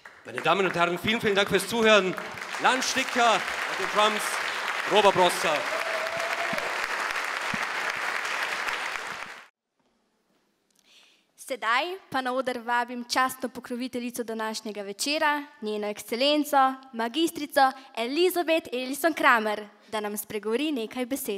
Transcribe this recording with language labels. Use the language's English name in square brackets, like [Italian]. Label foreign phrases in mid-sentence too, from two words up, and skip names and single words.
[German] Meine Damen und Herren, vielen, vielen Dank fürs Zuhören. Lan Sticker auf den Drums, Robert Broster. [Slovenian] Sedaj pa na oder vabim častno pokroviteljico današnjega večera, njeno ekscelenco, magistrico Elisabeth Ellison-Kramer, da nam spregovori nekaj besed.